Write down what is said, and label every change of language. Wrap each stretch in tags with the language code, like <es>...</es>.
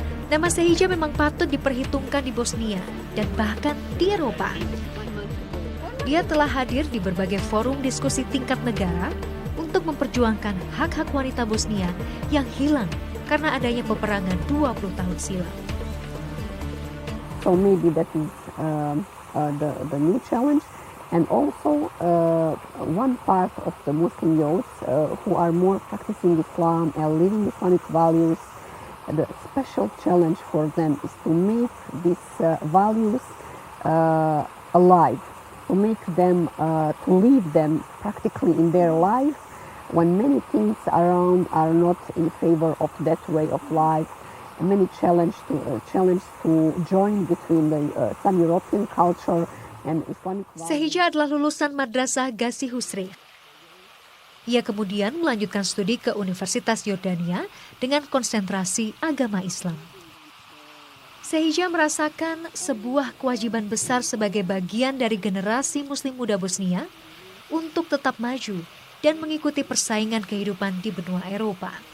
<id>Nama Sehija memang patut diperhitungkan di Bosnia dan bahkan di Eropa. Dia telah hadir di berbagai forum diskusi tingkat negara untuk memperjuangkan hak-hak wanita Bosnia yang hilang karena adanya peperangan 20 tahun silam.</id> <en>So maybe that is the new challenge. And also one part of the Muslim youth who are more practicing Islam and living Islamic values, the special challenge for them is to make these values alive, to make them, to live them practically in their life when many things around are not in favor of that way of life. Many challenge to join between the some European culture and Islamic values.</en> <id>Sehija adalah lulusan Madrasah Gazi Husrev. Ia kemudian melanjutkan studi ke Universitas Yordania dengan konsentrasi agama Islam. Sehija merasakan sebuah kewajiban besar sebagai bagian dari generasi Muslim muda Bosnia untuk tetap maju dan mengikuti persaingan kehidupan di benua Eropa.</id>